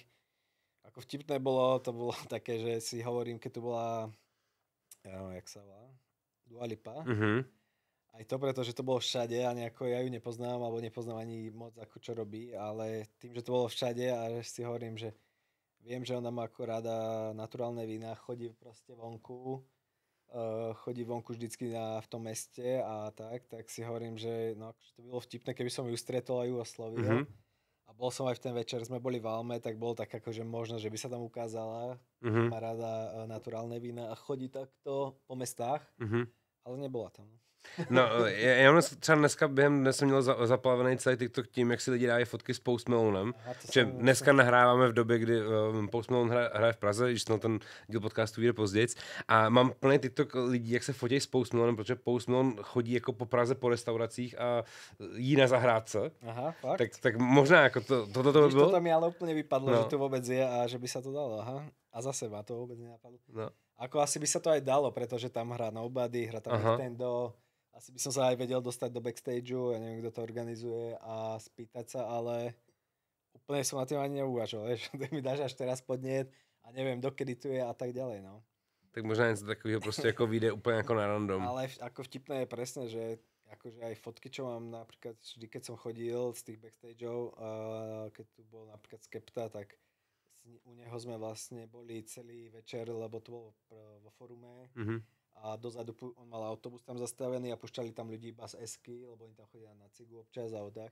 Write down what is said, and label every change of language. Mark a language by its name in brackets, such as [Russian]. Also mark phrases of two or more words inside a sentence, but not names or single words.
[Slovak] Ako vtipné to bolo také, že si hovorím, keď tu bola, ja neviem, jak sa volá, Dua Lipa, aj to preto, že to bolo všade a nejako ja ju nepoznám, alebo nepoznám ani moc, ako čo robí, ale tým, že to bolo všade a že si hovorím, že viem, že ona má ako rada naturálne vína, chodí proste vonku, vždycky v tom meste a tak si hovorím, že no, to by bolo vtipné, keby som ju stretol a ju oslovil. A bol som aj v ten večer, sme boli v Alme, tak bolo tak akože možno, že by sa tam ukázala, má rada naturálne vína a chodí takto po mestách, ale nebola tam. No, [Czech] já mám třeba během dnes jsem měl zaplavený celý TikTok tím, jak si lidi dávají fotky s Post Malonem. Dneska nahráváme v době, kdy Post Malone hraje v Praze, když ten díl podcastu vyjde později. A mám plný TikTok lidí, jak se fotí s Post Malonem, protože Post Malone chodí jako po Praze po restauracích a jí na zahrádce. Aha, fakt? Tak možná jako toto by bylo? [Slovak] Toto mi ale úplne vypadlo, že to vôbec je a že by sa to dalo. Aha. A zase ma to vôbec nenapadlo. No. Ako asi by sa to aj dalo, pretože tam hrá Nobody, hrá tam Nintendo. Asi by som sa aj vedel dostať do backstageu, ja neviem, kto to organizuje a spýtať sa, ale úplne som na tým ani neuvažoval, že mi dáš až teraz podnet a neviem, dokedy tu je a tak ďalej, no. [Czech] Tak možná něco takového prostě jako vyjde úplně jako na random. [Slovak] Ale ako vtipné je presne, že akože aj fotky, čo mám napríklad vždy, keď som chodil z tých backstageov, keď tu bol napríklad Skepta, tak u neho sme vlastne boli celý večer, lebo to bolo vo forume. A dozadu on mal autobus tam zastavený a pušťali tam ľudí iba z esky, lebo oni tam chodia na cigu občas a tak.